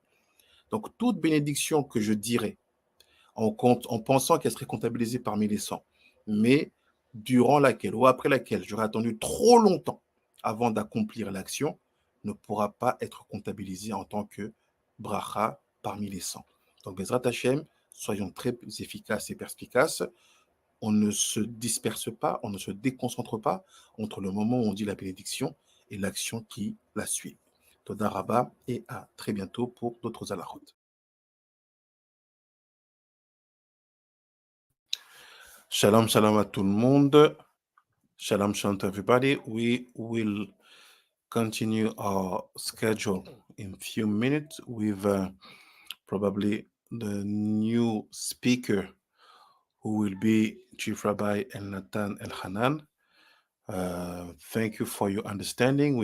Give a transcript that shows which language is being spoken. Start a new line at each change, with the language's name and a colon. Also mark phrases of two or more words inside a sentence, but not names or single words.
French: Donc, toute bénédiction que je dirais en pensant qu'elle serait comptabilisée parmi les 100, mais durant laquelle ou après laquelle j'aurais attendu trop longtemps avant d'accomplir l'action, ne pourra pas être comptabilisée en tant que bracha parmi les 100. Donc,
Hebrew: בעזרת השם,
French: soyons très efficaces et perspicaces. On ne se disperse pas, on ne se déconcentre pas entre le moment où on dit la bénédiction et l'action qui la suit.
Hebrew: תודה רבה
French: et à très bientôt pour d'autres halachot.
Hebrew: שלום, שלום
French: à tout le monde.
Hebrew: שלום, שלום
English: to everybody. We will continue our schedule in a few minutes with probably the new speaker who will be Chief Rabbi Nathan Elhanan. Thank you for your understanding.